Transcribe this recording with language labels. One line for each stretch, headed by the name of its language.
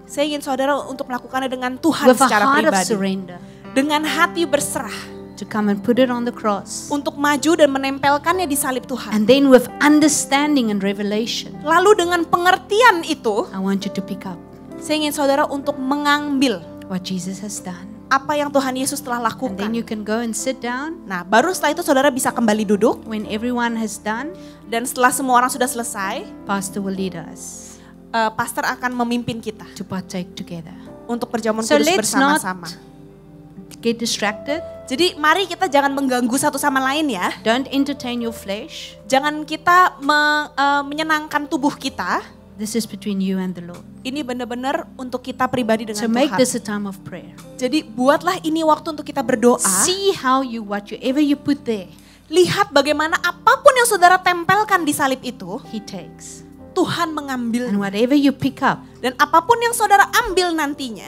Indonesian: Saya ingin saudara untuk melakukannya dengan Tuhan
English: With a
Indonesian: secara
English: heart of
Indonesian: pribadi.
English: surrender.
Indonesian: Dengan hati berserah.
English: To come and put it on the cross.
Indonesian: Untuk maju dan menempelkannya di salib Tuhan.
English: And then with understanding and revelation,
Indonesian: Lalu dengan pengertian itu,
English: I want you to pick up
Indonesian: saya ingin saudara untuk mengambil
English: what Jesus has done.
Indonesian: apa yang Tuhan Yesus telah
English: And
Indonesian: lakukan.
English: then you can go and sit down
Indonesian: Nah, baru setelah itu saudara bisa kembali duduk.
English: when everyone has done.
Indonesian: Dan setelah semua orang sudah selesai,
English: Pastor will lead us
Indonesian: pastor akan memimpin kita
English: to partake together.
Indonesian: untuk perjamuan
English: So
Indonesian: kudus
English: let's not
Indonesian: bersama-sama.
English: get distracted.
Indonesian: Jadi mari kita jangan mengganggu satu sama lain ya.
English: Don't entertain your flesh.
Indonesian: Jangan kita menyenangkan tubuh kita.
English: This is between you and the Lord.
Indonesian: Ini benar-benar untuk kita pribadi dengan
English: So make
Indonesian: Tuhan.
English: this a time of prayer.
Indonesian: Jadi buatlah ini waktu untuk kita berdoa.
English: See how you, whatever you put there,
Indonesian: Lihat bagaimana apapun yang saudara tempelkan di salib itu,
English: He takes.
Indonesian: Tuhan mengambil.
English: And whatever you pick up,
Indonesian: Dan apapun yang saudara ambil nantinya,